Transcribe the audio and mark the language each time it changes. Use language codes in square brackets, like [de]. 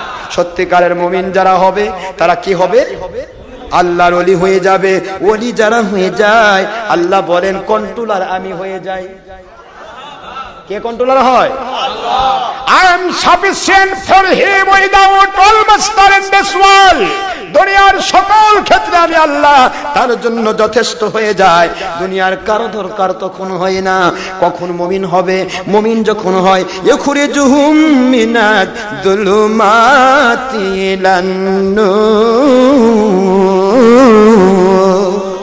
[bn] সত্যিকারের মুমিন যারা হবে তারা কি হবে? আল্লাহর ওলি হয়ে যাবে। ওলি যারা হয়ে যায় আল্লাহ বলেন কন্ট্রোলার আমি হয়ে যাই। কে কন্ট্রোলার হয়? আল্লাহ। [en] I am sufficient for him without all master in this world. [bn] দুনিয়ার সকল ক্ষেত্রে আমি আল্লাহ তার জন্য যথেষ্ট হয়ে যায়। দুনিয়ার কারো দরকার তখন হয় না। কখন মুমিন হবে? মুমিন যখন হয় [ar] ইখরিজুহুম মিনাজ-যুলুমাতি ইলান-নূর।